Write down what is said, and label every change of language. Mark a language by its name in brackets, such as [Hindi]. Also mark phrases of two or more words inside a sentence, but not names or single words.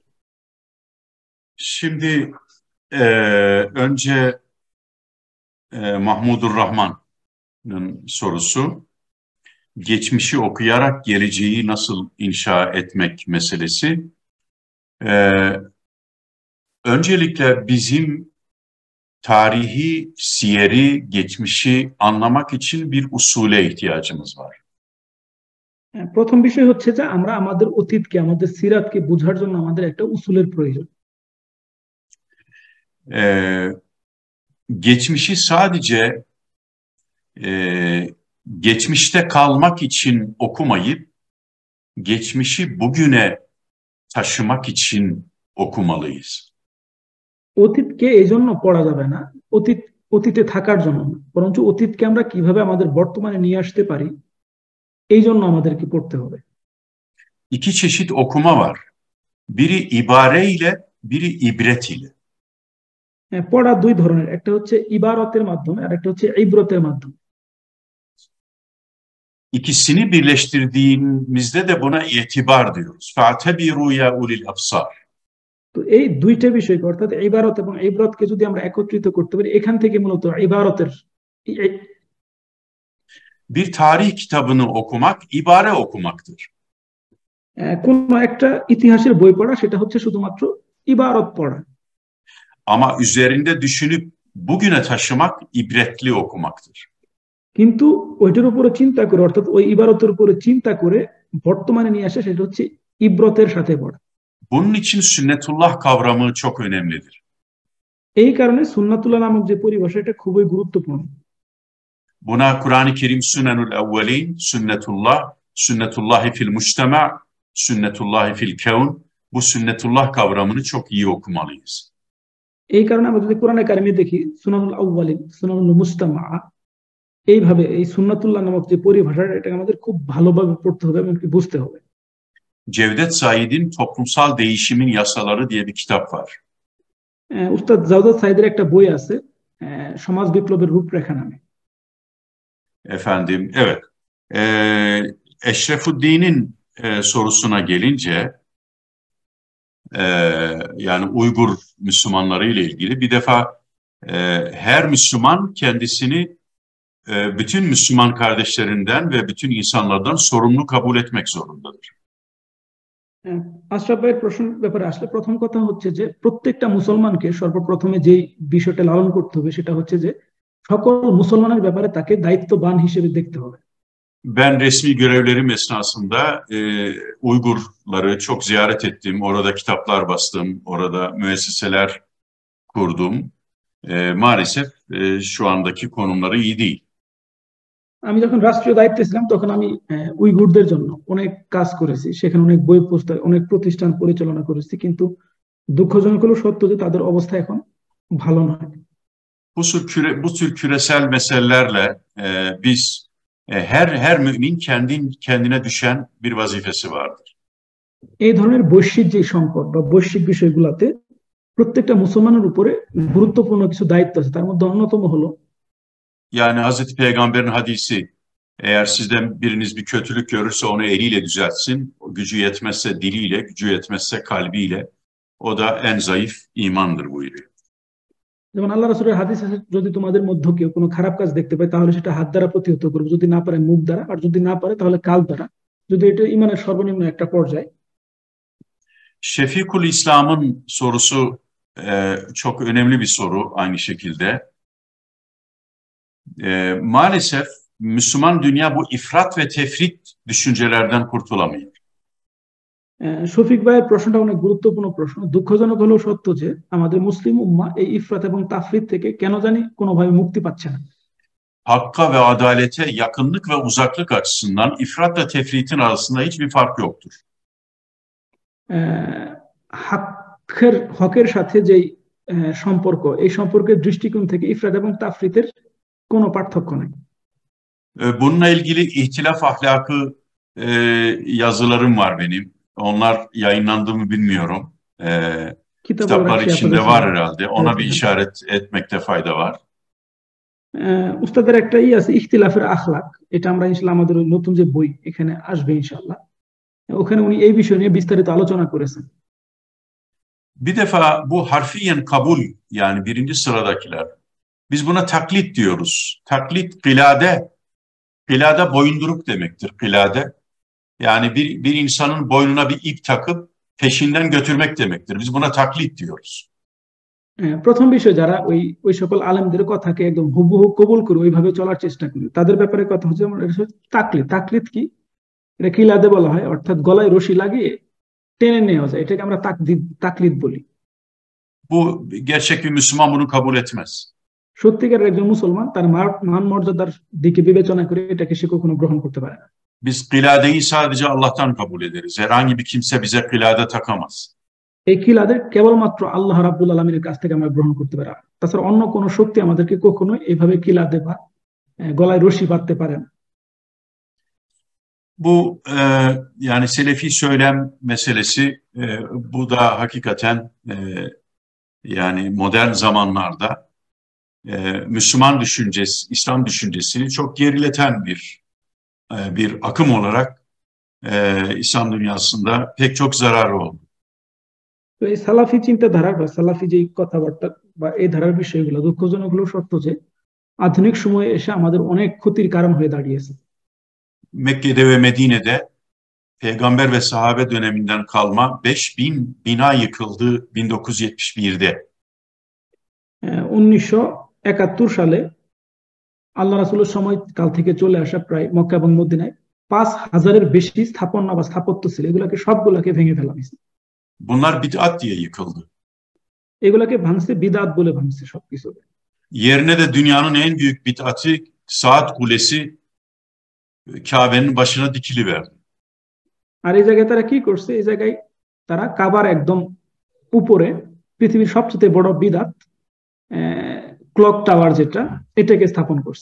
[Turkish] Şimdi önce Mahmudur Rahman'ın sorusu, geçmişi okuyarak geleceği nasıl inşa etmek meselesi. Öncelikle bizim tarihi, siyeri, geçmişi anlamak için bir usule ihtiyacımız var. [Bangla] প্রথম বিষয় হচ্ছে যে আমরা আমাদের অতীতকে, আমাদের সিরাতকে বোঝার জন্য আমাদের একটা উসুলের প্রয়োজন। [Turkish] Geçmişi sadece geçmişte kalmak için okumayıp geçmişi bugüne taşımak için okumalıyız. [Bangla] অতীতকে এই জন্য পড়া যাবে না, অতীতে থাকার জন্য না, বরঞ্চ অতীতকে আমরা কিভাবে আমাদের বর্তমানে নিয়ে আসতে পারি এই জন্য আমাদেরকে পড়তে হবে। [Turkish] İki çeşit okuma var. Biri ibare ile, biri ibret ile. [Bangla] পড়া দুই ধরনের, একটা হচ্ছে ইবারতের মাধ্যমে আর একটা হচ্ছে ইবরতের মাধ্যমে। [Turkish] İkisini birleştirdiğimizde de buna itibar diyoruz. [Arabic] فاعتبروا يا أولي الأبصار. [Bangla] তো এই দুইটা বিষয়কে অর্থাৎ ইবারত এবং ইবরতকে যদি আমরা একত্রিত করতে পারি, এখান থেকে মূলত ইবারতের [Turkish] bir tarih kitabını okumak ibare okumaktır. [Bangla] কোন একটা ইতিহাসের বই পড়া সেটা হচ্ছে শুধুমাত্র ইবারত পড়া। [Turkish] Ama üzerinde düşünüp bugüne taşımak ibretli okumaktır. [Bangla] কিন্তু ওইটার উপরে চিন্তা করে, অর্থাৎ ওই ইবারতের উপরে চিন্তা করে বর্তমানে নিয়ে আসা, সেটা হচ্ছে ইব্রতের সাথে পড়া। [Turkish] Bunun için sünnetullah kavramı çok önemlidir. [Bangla] এই কারণে সুন্নাতুল্লাহ নামক যে পরিভাষা, এটা খুবই গুরুত্বপূর্ণ। [Turkish] Buna Kur'an-ı Kerim [Arabic] سنن الأولين, [Turkish] sünnetullah, [Arabic] سنة الله في المجتمع, سنة الله في الكون, [Turkish] bu sünnetullah kavramını çok iyi okumalıyız. [Bangla] এই কারণে আমরা যদি কোরআনে কারিমে দেখি [Arabic] سنن الأولين, سنن المجتمع, [Bangla] এইভাবে এই সুন্নাতুল্লাহ নামক যে পরিভাষা, এটা আমাদের খুব ভালোভাবে পড়তে হবে এবং বুঝতে হবে। [Turkish] Cevdet Said'in Toplumsal Değişimin Yasaları diye bir kitap var. [Bangla] উস্তাদ জাওদাত সাইদের একটা বই আছে, সমাজ বিপ্লবের রূপরেখা নামে। [Turkish] Efendim, evet. Eşrefuddin'in sorusuna gelince, yani Uygur Müslümanları ile ilgili bir defa her Müslüman kendisini bütün Müslüman kardeşlerinden ve bütün insanlardan sorumlu kabul etmek zorundadır. [Bangla] আশরাফ ভাইয়ের প্রশ্ন ব্যাপারে আসলে প্রথম কথা হচ্ছে যে প্রত্যেকটা মুসলমানকে সর্বপ্রথমে যেই বিষয়টা লালন করতে হবে সেটা হচ্ছে যে সকল মুসলমানের ব্যাপারে তাকে দায়িত্ববান হিসেবে দেখতে হবে। [Turkish] Ben resmi görevlerim esnasında Uygurları çok ziyaret ettim. Orada kitaplar bastım, orada müesseseler kurdum. Maalesef şu andaki konumları iyi değil. [Bangla] আমি যখন রাষ্ট্রীয় দায়িত্বে ছিলাম তখন আমি উইগুরদের জন্য অনেক কাজ করেছি, সেখানে অনেক বই পুস্তক, অনেক প্রতিষ্ঠান পরিচালনা করেছি, কিন্তু দুঃখজনক হলো সত্য যে তাদের অবস্থা এখন ভালো নয়। [Turkish] Bu tür küresel meselelerle biz her mümin kendine düşen bir vazifesi vardır. [Bangla] এই ধরনের বৈশ্বিক যে সংকট বা বৈশ্বিক বিষয়গুলোতে প্রত্যেকটা মুসলমানের উপরে গুরুত্বপূর্ণ কিছু দায়িত্ব আছে, তার মধ্যে অন্যতম হলো, [Turkish] yani Hazreti Peygamber'in hadisi, eğer sizden biriniz bir kötülük görürse onu eliyle düzeltsin, gücü yetmezse diliyle, gücü yetmezse kalbiyle, o da en zayıf imandır buyuruyor. [Bangla] যেমন আল্লাহ রাসূলের হাদিস আছে, যদি তোমাদের মধ্যে কেউ কোনো খারাপ কাজ দেখতে পায় তাহলে সেটা হাত দ্বারা প্রতিহত করবে, যদি না পারে মুখ দ্বারা, আর যদি না পারে তাহলে কাল দ্বারা, যদি এটা ইমানের সর্বনিম্ন একটা পর্যায়। [Turkish] Şefikul İslam'ın sorusu çok önemli bir soru aynı şekilde. Maalesef Müslüman dünya bu ifrat ve tefrit düşüncelerden kurtulamıyor. [Bangla] শফিক ভাইয়ের প্রশ্নটা অনেক গুরুত্বপূর্ণ প্রশ্ন। দুঃখজনক হলেও সত্য যে আমাদের মুসলিম উম্মাহ এই ইফরাত এবং তাফরিত থেকে কেন জানি কোনোভাবে মুক্তি পাচ্ছে না। [Turkish] Hakka ve adalete yakınlık ve uzaklık açısından ifrat ve tefritin arasında hiçbir fark yoktur. [Bangla] হকের সাথে যে সম্পর্ক, এই সম্পর্কের দৃষ্টিকোণ থেকে ইফরাত এবং তাফরিতের কোনো পার্থক্য নাই। [Turkish] Bununla ilgili ihtilaf ahlakı yazılarım var benim. Onlar yayınlandı mı bilmiyorum. Kitaplar içinde var herhalde. Ona bir işaret etmekte fayda var. [Bangla] উস্তাদের একটা আছে ইখতিলাফের আখলাক, এটা আমরা [Arabic] إن شاء الله [Bangla] আমাদের নতুন যে বই এখানে আসবে [Arabic] إن شاء الله, [Bangla] ওখানে উনি এই বিষয় নিয়ে বিস্তারিত আলোচনা করেছেন। [Turkish] Bir defa bu harfiyen kabul, yani birinci sıradakiler. Biz buna taklit diyoruz. Taklit kılade boyunduruk demektir, kılade. Yani bir insanın boynuna bir ip takıp peşinden götürmek demektir. Biz buna taklit diyoruz. [Bangla] প্রথম বিষয়, যারা ওই সকল আলেমদের কথাকে একদম হুবহু কবুল করে ওইভাবে চলার চেষ্টা করে, তাদের ব্যাপারে কথা হচ্ছে তাকলিদ। তাকলিদ কি? এটা কিলাদে বলা হয়, অর্থাৎ গলায় রশি লাগিয়ে টেনে নেওয়া যায়, এটাকে আমরা তাকলিদ বলি। [Turkish] Bu gerçek bir Müslüman bunu kabul etmez. [Bangla] সত্যিকারের একজন মুসলমান তার মান মর্যাদার দিকে বিবেচনা করে এটাকে সে কখনো গ্রহণ করতে পারে না। [Turkish] Biz kıladeyi sadece Allah'tan kabul ederiz. Herhangi bir kimse bize kılade takamaz. [Bangla] এই কিলাদের কেবলমাত্র আল্লাহ রাব্বুল আলামিনের কাছ থেকে আমরা গ্রহণ করতে পারি, তাছাড়া অন্য কোনো শক্তি আমাদেরকে কখনো এইভাবে কিলাদে বা গলায় রশি বাঁধতে পারে না। [Turkish] Bu yani Selefi söylem meselesi, bu da hakikaten yani modern zamanlarda Müslüman düşüncesi, İslam düşüncesini çok gerileten bir akım olarak İslam dünyasında pek çok zararı oldu. [Bangla] তো এই সালাফি চিন্তাধারা বা সালাফি যে কথাবার্তা বা এই ধারার বিষয়গুলো দুঃখজনক হলেও সত্য যে আধুনিক সময়ে এসে আমাদের অনেক ক্ষতির কারণ হয়ে দাঁড়িয়েছে। [Turkish] Mekke'de ve Medine'de peygamber ve sahabe döneminden kalma 5000 bina yıkıldı 1971'de. [Bangla] 1971 সালে আল্লাহ রাসূলের সময়কাল থেকে চলে আসা প্রায় মক্কা এবং মদিনায় 5000-এর বেশি স্থাপনা বা স্থাপত্য ছিল, এগুলাকে সবগুলাকে ভেঙে ফেলা হয়েছে। [Turkish] Bunlar bid'at diye yıkıldı. [Bangla] এগুলাকে ভাঙছে বিদআত বলে ভাঙছে সবকিছু। [Turkish] Yerine de dünyanın en büyük bid'ati Saat Kulesi Kabe'nin başına dikiliverdi. [Bangla] আর এই জায়গায় তারা কি করছে, এই জায়গায় তারা কাবার একদম উপরে পৃথিবীর সবচেয়ে বড় বিদআত [English] clock tower [Bangla] যেটা, এটাকে স্থাপন করছে।